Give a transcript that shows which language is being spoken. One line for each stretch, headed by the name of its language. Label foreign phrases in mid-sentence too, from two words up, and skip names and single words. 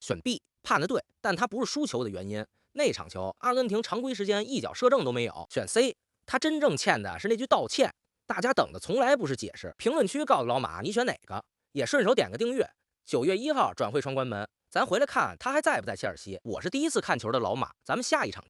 Chinese: 選 B， 判得對，但他不是輸球的原因。那場球阿根廷常規時間一腳射正都沒有。選 C， 他真正欠的是那句道歉。大家等的從來不是解釋。評論區告訴老馬你選哪個，也順手點個訂閱。9月 1號轉會窗關門，咱回來看他還在不在切爾西。我是第一次看球的老馬，咱們下一場。